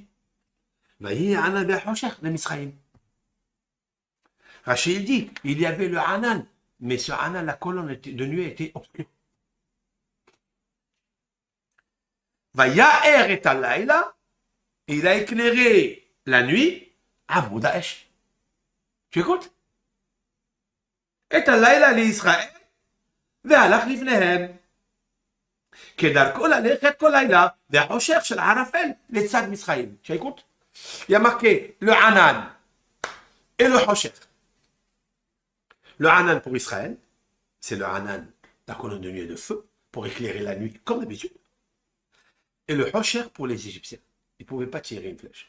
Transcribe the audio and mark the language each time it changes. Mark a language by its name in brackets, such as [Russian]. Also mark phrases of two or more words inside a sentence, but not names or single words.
[Hebrew] ויהי הענן והחשך, [French] le Misraïm. Rachid dit, il y avait le Hanan, mais ce Hanan, la colonne de nuit était obscure. [Hebrew] ויאר את הלילה, [French] il a éclairé la nuit à Moudaesh. Tu écoutes? Et [Hebrew] הלילה לישראל, והלך לפניהם. כדרכו ללכת כל לילה, והחושך של הערפל לצד מצרים. [French] Tu écoutes? Il y a marqué le Hanan et le Hoshech. Le Hanan pour Israël, c'est le Hanan, la colonne de nuit et de feu, pour éclairer la nuit, comme d'habitude. Et le Hoshech pour les Égyptiens. Ils ne pouvaient pas tirer une flèche.